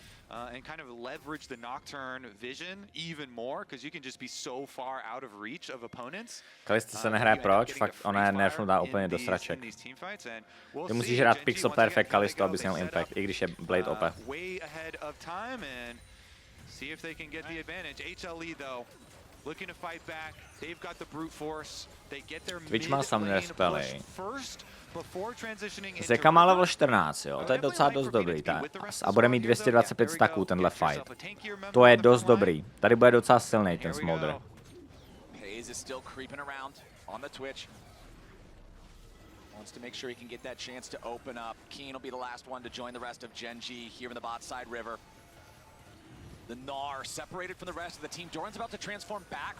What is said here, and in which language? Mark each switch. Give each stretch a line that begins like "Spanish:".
English: And kind of leverage the Nocturne vision even more, because you can just be so far out of reach of opponents.
Czech: Kalista se nehraje proč, fakt ona je nerfnutá úplně do sraček. Ty musíš hrát pixel perfect Kalisto, abys měl impact, i když je Blade OP.
English: Way ahead of time and see if they can get the advantage. HLE though, looking to fight back. They've got the brute force. They get their
Czech: Twitch má summoner spely.
English: First before transitioning into
Czech: Zeka má level 14, jo, to je docela dost dobrý. A bude mít 225 stacků tenhle fight. To je dost dobrý. Tady bude docela silný ten Smolder.
English: Hayes is still creeping around on the Twitch. Wants to make sure he can get that chance to open up. Keen will be the last one to join the rest of Gen G here in the bot side river. The Gnar separated from the rest of the team. Doran's about to transform back.